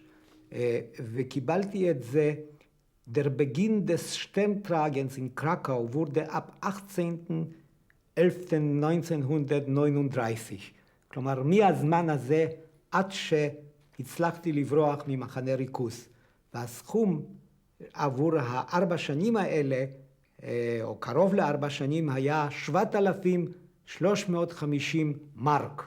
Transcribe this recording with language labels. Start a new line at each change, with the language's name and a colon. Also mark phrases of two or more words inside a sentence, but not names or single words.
Hebrew: וקיבלתי את זה,
German: der Beginn des Stimmtragens in Krakau wurde ab 18.11.1939.
Hebrew: כלומר, מהזמן הזה עד שהצלחתי לברוח ממחנה ריכוז. והסכום עבור ה4 שנים האלה, או קרוב ל4 שנים, היה 7,350 מרק.